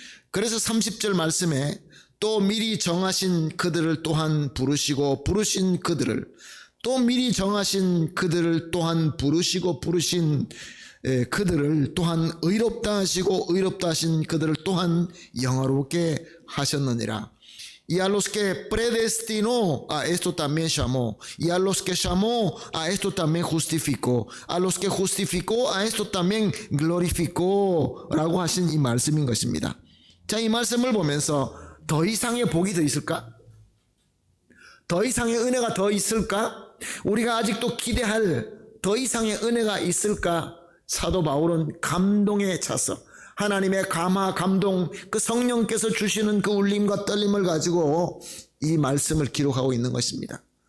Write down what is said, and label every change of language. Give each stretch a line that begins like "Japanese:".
Korean: 그래서 30절 말씀에 또 미리 정하신 그들을 또한 부르시고 부르신 그들을 또 미리 정하신 그들을 또한 부르시고 부르신 그들을 또한 의롭다 하시고 의롭다 하신 그들을 또한 영화롭게 하셨느니라.
Spanish: y a los que predestinó, a esto también llamó, y a los que llamó, a esto también justificó, a los que justificó, a esto también glorificó
Korean: 라고 하신 이 말씀인 것입니다. 자, 이 말씀을 보면서 더 이상의 복이 더 있을까? 더 이상의 은혜가 더 있을까? 우리가 아직도 기대할 더 이상의 은혜가 있을까? 사도 바울은 감동에 차서 하나님의 감화, 감동, 그 성령께서 주시는 그 울림과 떨림을 가지고 이 말씀을 기록하고 있는 것입니다.